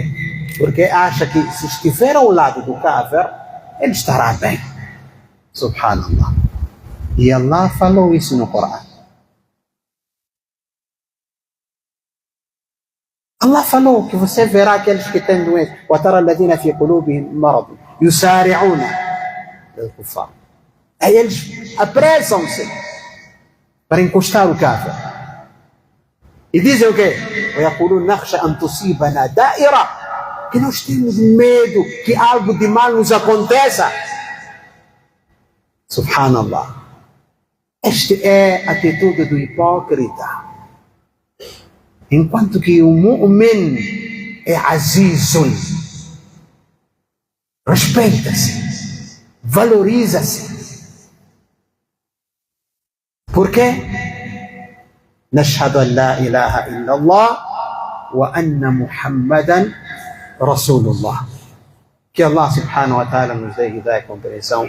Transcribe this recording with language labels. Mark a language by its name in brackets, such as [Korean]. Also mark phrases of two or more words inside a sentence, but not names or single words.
[Portuguese] Porque acha que se estiver ao lado do kafir, ele estará bem. Subhanallah. E Allah falou isso no Corão. Allah falou que você verá aqueles que têm doença. [Arabic] وَتَرَى الَّذِينَ فِي قُلُوبِهِمْ مَرَضٌ يُسَارِعُونَ لِلْكُفَّارِ. [Portuguese] Aí eles apressam-se para encostar o kafir. E dizem o quê? [Arabic] وَيَقُولُونَ نَخْشَى أَن تُصِيبَنَا دَائِرَةٌ. [Portuguese] Que nós temos medo que algo de mal nos aconteça. Subhanallah. Esta é a atitude do hipócrita. Enquanto que o mu'min é azizun, respeita-se, valoriza-se. Por quê? [Arabic] نشهد أن لا إله إلا الله وأن محمدا رسول الله. [Portuguese] Que [Arabic] الله سبحانه وتعالى [Portuguese] nos dê hidayah e compreensão.